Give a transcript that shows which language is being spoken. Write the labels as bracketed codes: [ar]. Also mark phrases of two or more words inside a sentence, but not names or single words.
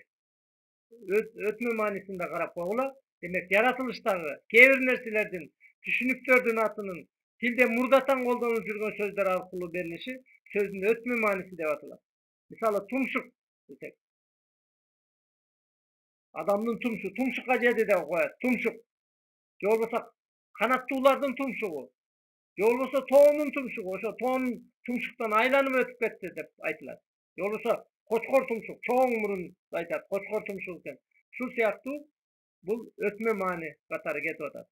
[ky] Өтмө маанисин да карап койгула. Демек, жаратылыштагы кээ бир нерселердин, түшүнүктөрдүн атынын тилде мурдатан колдонулуп жүргөн сөздөр аркылуу берилиши сөздүн өтмө мааниси деп аталат. Мисалы, тумшук десек, Adamdын tumşu, tumşukka jedi de koyat, tumşuk. Же болбосо канаттуулардын тумшугу, же болбосо тоонун тумшугу, ошо тоон тумшуктан айланып өтүп кетти деп айтылат. Же болбосо кочкор тумшук, чоң мурунду айтат, кочкор тумшук экен. Ушул сыяктуу бул өтмө маани катары кетип атат.